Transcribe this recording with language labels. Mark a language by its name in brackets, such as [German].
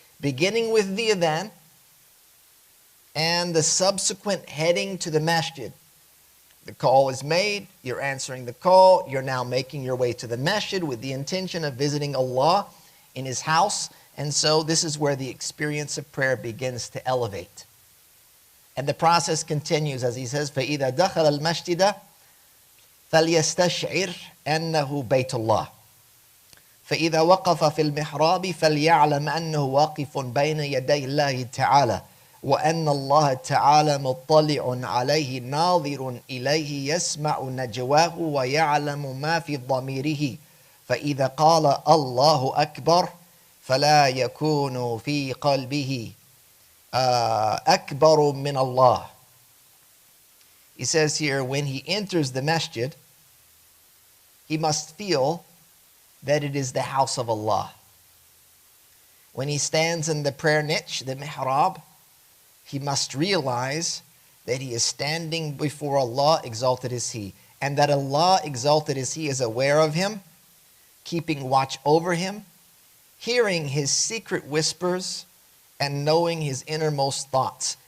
[English] Beginning with the adhan and the subsequent heading to the masjid. The call is made, you're answering the call, you're now making your way to the masjid with the intention of visiting Allah in His house. And so this is where the experience of prayer begins to elevate. And the process continues as he says, [Arabic] فَإِذَا دَخَلَ الْمَسْجِدَ فَلْيَسْتَشْعِرْ أَنَّهُ بَيْتُ اللَّهِ فإذا وقف في المحراب فليعلم أنه واقف بين يدي الله تعالى وأن الله تعالى مطلع عليه ناظر إليه يسمع نجواه ويعلم ما في ضميره فإذا قال الله أكبر فلا يكون في قلبه أكبر من الله. [English] He says here, when he enters the masjid, he must feel that it is the house of Allah. When he stands in the prayer niche, the mihrab, he must realize that he is standing before Allah, exalted is He, and that Allah, exalted is He, is aware of him, keeping watch over him, hearing his secret whispers, and knowing his innermost thoughts.